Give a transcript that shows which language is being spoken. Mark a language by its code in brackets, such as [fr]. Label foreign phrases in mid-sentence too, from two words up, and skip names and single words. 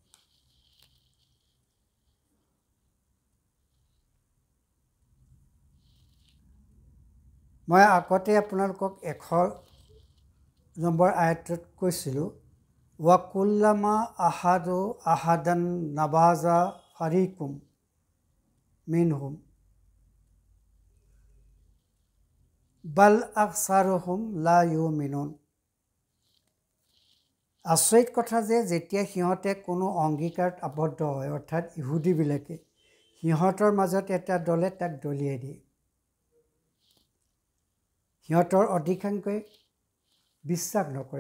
[as] মই আগতে আপোনালোকক 100 নম্বৰ আয়াতটোত কৈছিলোঁ, [ar] أوكلما عاهدوا عهدا نبذه فريق منهم بل أكثرهم لا يؤمنون. [as] আচৰিত কথা যে যেতিয়া সিহঁতে কোনো অংগীকাৰত আবদ্ধ হয়, অৰ্থাৎ ইহুদীবিলাকে সিহঁতৰ মাজত এটা দলে তাক দলিয়াই দিয়ে। সিহঁতৰ অধিকাংশই বিশ্বাস নকৰে।